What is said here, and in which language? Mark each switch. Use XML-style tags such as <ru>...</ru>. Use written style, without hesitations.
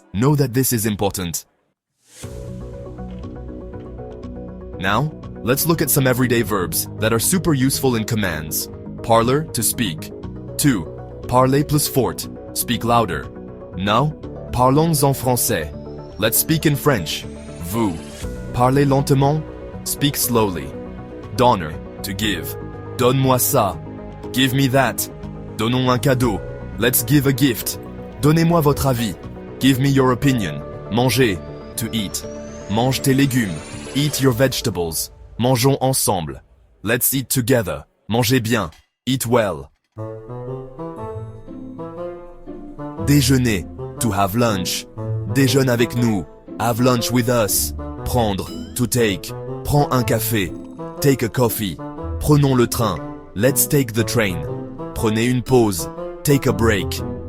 <en>Know that this is important. Now, let's look at some everyday verbs that are super useful in commands.</en> <fr>Parler,</fr> <en>to speak. 2.</en> <fr>Parler plus fort,</fr> <en>speak louder. Now,</en> <fr>parlons en français.</fr> <en>Let's speak in French.</en> <fr>Vous. Parlez lentement,</fr> <en>speak slowly.</en> <fr>Donner,</fr> <en>to give.</en> <fr>Donne-moi ça.</fr> <en>Give me that.</en> <fr>Donnons un cadeau.</fr> <en>Let's give a gift.</en> <fr>Donnez-moi votre avis.</fr> <en>Give me your opinion.</en> <fr>Manger,</fr> <en>to eat.</en> <fr>Mange tes légumes.</fr> <en>Eat your vegetables.</en> <fr>Mangeons ensemble.</fr> <en>Let's eat together.</en> <fr>Mangez bien.</fr> <en>Eat well.</en> <fr>Déjeuner,</fr> <en>to have lunch.</en> <fr>Déjeune avec nous,</fr> <en>have lunch with us.</en> <fr>Prendre,</fr> <en>to take.</en> <fr>Prends un café,</fr> <en>take a coffee.</en> <fr>Prenons le train,</fr> <en>let's take the train.</en> <fr>Prenez une pause,</fr> <en>take a break.</en>